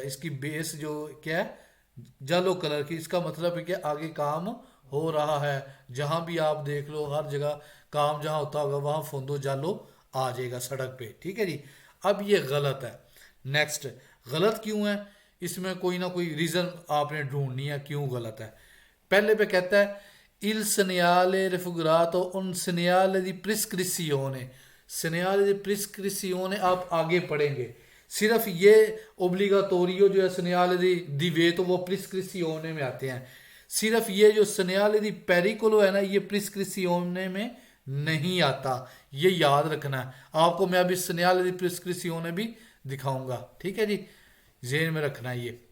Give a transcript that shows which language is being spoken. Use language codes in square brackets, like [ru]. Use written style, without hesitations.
[ur] اس کی بیس جو کیا ہے؟ جالو کلر کی. اس کا مطلب ہے کہ آگے کام ہو رہا ہے. جہاں بھی آپ دیکھ لو، ہر جگہ کام جہاں ہوتا ہوگا وہاں فوندو جالو آ جائے گا سڑک پہ. ٹھیک ہے جی، اب یہ غلط ہے. نیکسٹ، غلط کیوں ہے؟ اس میں کوئی نہ کوئی ریزن آپ نے ڈھونڈنی ہے کیوں غلط ہے. [it] پہلے پہ کہتا ہے il segnale raffigurato un segnale di prescrizione. [ur] segnale di prescrizione آپ آگے پڑھیں گے. صرف یہ اوبلیگاتوریو جو ہے segnale di divieto وہ prescrizione میں آتے ہیں. صرف یہ جو segnale di pericolo ہے نا، یہ prescrizione میں نہیں آتا. یہ یاد رکھنا ہے آپ کو. میں ابھی segnale di prescrizione بھی دکھاؤں گا. ٹھیک ہے جی، ذہن میں رکھنا ہے یہ.